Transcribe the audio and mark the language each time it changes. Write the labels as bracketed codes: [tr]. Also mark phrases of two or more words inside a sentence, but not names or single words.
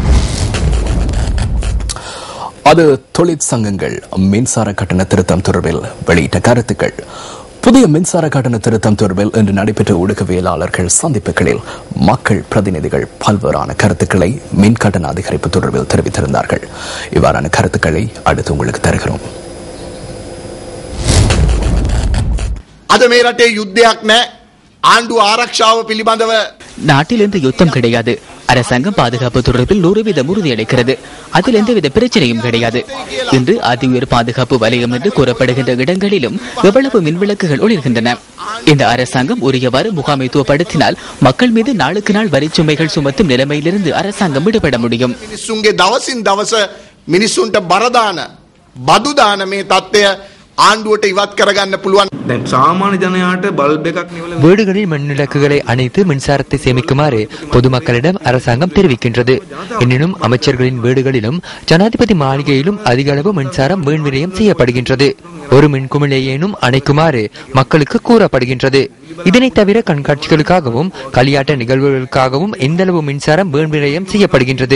[ta] அது தொழிற்சங்கங்கள் மின்சார கட்டண திருத்தம் தொடர்பில் வெளியிட்ட கருத்துக்கள். புதிய மின்சார கட்டண திருத்தம் தொடர்பில் இன்று நடைபெற்ற ஊடகவியலாளர்கள் சந்திப்புகளில் மக்கள் பிரதிநிதிகள் பல்வேறான கருத்துக்களை மின் கட்டண அதிகரிப்பு தொடர்பில் தெரிவித்திருந்தார்கள். இவ்வாறான கருத்துக்களை அடுத்து உங்களுக்கு தருகிறோம். [si] අද මේ රටේ යුද්ධයක් නැහැ. ආණ්ඩුව ආරක්ෂාව පිළිබඳව [ta] நாட்டில் எந்த யுத்தம் கிடையாது. அரசாங்கம் பாதுகாப்பு தொடர்பில் 100% உறுதியளிக்கிறது. அதில் எந்தவித பிரச்சனையும் கிடையாது. இன்று அதி உயர் பாதுகாப்பு வலயம் என்று கூறப்படுகின்ற இடங்களிலும் எவ்வளவு மின்விளக்குகள் ஒளிர்கின்றன. இந்த அரசாங்கம் உரியவாறு முகாமைத்துவப்படுத்தினால் மக்கள் மீது நாளுக்கு நாள் வரிச்சுமைகள் சுமத்தும் நிலைமையிலிருந்து அரசாங்கம் விடுபட முடியும். [si] මිනිස්සුන්ගේ දවසින් දවස මිනිස්සුන්ට බරදාන බදුදාන මේ තත්ත්වය ආණ්ඩුවට ඉවත් කරගන්න පුළුවන්. දැන් සාමාන්‍ය ජනයාට බල්බ් එකක් නිවල [ta] வீடுகளில் மின்விளக்குகளை அணைத்து மின்சாரத்தை சேமிக்குமாறு பொதுமக்களிடம் அரசாங்கம் தெரிவிக்கின்றது. எனினும் அமைச்சர்களின் வீடுகளிலும் ஜனாதிபதி மாளிகையிலும் அதிக அளவு மின்சாரம் வீண் விரயம் செய்யப்படுகின்றது. ஒரு மின்குமிழையேனும் அணைக்குமாறு மக்களுக்கு கூறப்படுகின்றது. இதனை தவிர கண்காட்சிகளுக்காகவும் களியாட்ட நிகழ்வுகளுக்காகவும் எந்தளவு மின்சாரம் வீண் விரயம் செய்யப்படுகின்றது.